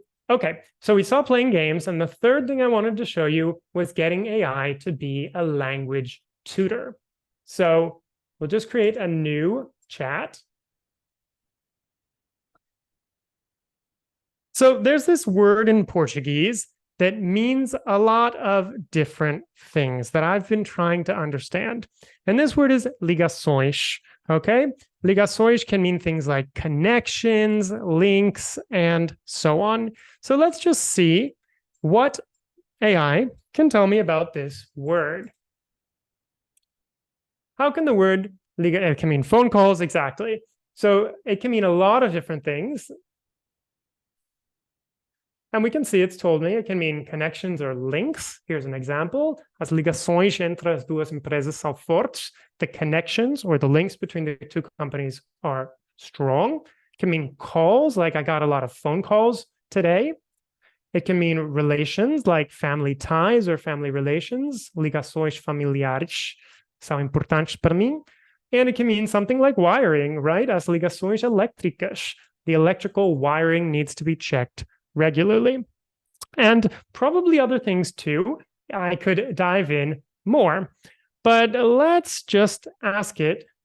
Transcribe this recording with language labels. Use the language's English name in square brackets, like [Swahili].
[English] Okay, so we saw playing games, and the third thing I wanted to show you was getting AI to be a language tutor. So we'll just create a new chat. So there's this word in Portuguese that means a lot of different things that I've been trying to understand. And this word is ligações, okay? Ligações can mean things like connections, links, and so on. So let's just see what AI can tell me about this word. How can the word liga, it can mean phone calls, exactly. So it can mean a lot of different things. And we can see it's told me it can mean connections or links. Here's an example. [Portuguese] As ligações entre as duas empresas são fortes. [English] The connections or the links between the two companies are strong. It can mean calls, like I got a lot of phone calls today. It can mean relations, like family ties or family relations. [Portuguese] Ligações familiares são importantes para mim. [English] And it can mean something like wiring, right? [Portuguese] As ligações elétricas. [English] The electrical wiring needs to be checked regularly, and probably other things too. I could dive in more, but let's just ask it.